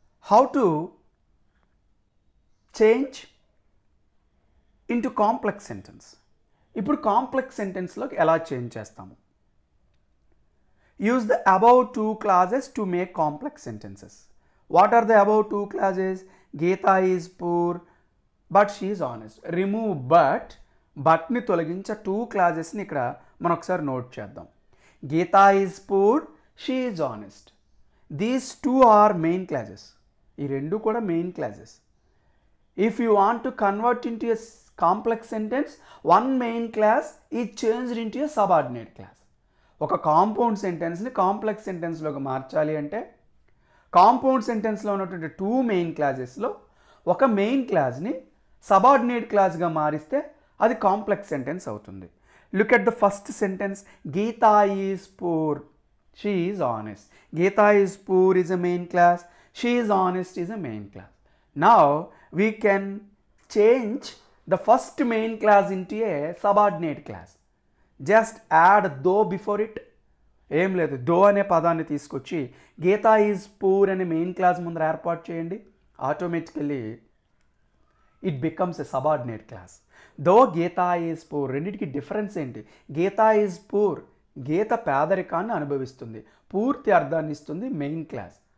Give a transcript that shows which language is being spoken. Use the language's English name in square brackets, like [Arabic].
[English] How to change into complex sentence. [Telugu] ఇప్పుడు complex సెంటెన్స్లోకి ఎలా change చేస్తాము? [English] Use the above two clauses to make complex sentences. What are the above two clauses? Geeta is poor but she is honest. [Telugu] Remove బట్ని తొలగించ two క్లాజెస్ని ఇక్కడ మనం ఒకసారి note చేద్దాం. [English] Geeta is poor, she is honest. These two are main clauses. [Telugu] ఈ రెండు కూడా main clauses. [English] If you want to convert into a complex sentence, one main class is changed into a subordinate class. [Telugu] ఒక compound సెంటెన్స్ని complex సెంటెన్స్లోకి మార్చాలి అంటే compound సెంటెన్స్లో ఉన్నటువంటి two main క్లాజెస్లో ఒక main క్లాజ్ని subordinate క్లాజ్గా మారిస్తే అది కాంప్లెక్స్ సెంటెన్స్ అవుతుంది. [English] Look at the first sentence. Geeta is poor, she is honest. Geeta is poor is a main class, she is honest is a main class. Now we can change the first main class into a subordinate class. Just add though before it. [Telugu] ఏం లేదు, దో అనే పదాన్ని తీసుకొచ్చి Gita is poor అనే main class ముందర ఏర్పాటు చేయండి. [English] Automatically it becomes a subordinate class. Though Geeta is poor, [Telugu] రెండింటికి డిఫరెన్స్ ఏంటి? గీతా ఈజ్ పూర్, గీత పేదరికాన్ని అనుభవిస్తుంది, పూర్తి అర్థాన్ని ఇస్తుంది మెయిన్ క్లాస్.